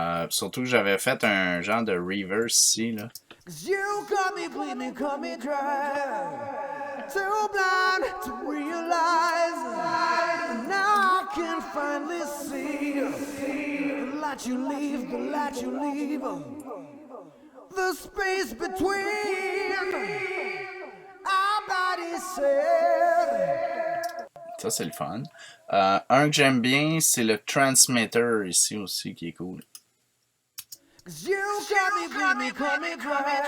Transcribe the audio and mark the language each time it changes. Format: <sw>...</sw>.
<fr>Surtout que j'avais fait un genre de reverse ici, là.</fr> <en>'Cause you got me bleeding, cut me dry. Too blind to realize. Now I can finally see the light you leave, the light you leave. The space between our bodies said.</en> <fr>Ça, c'est le fun. Un que j'aime bien, c'est le transmitter ici aussi, qui est cool.</fr> <en>'Cause you got me bleeding, cut me dry.</en>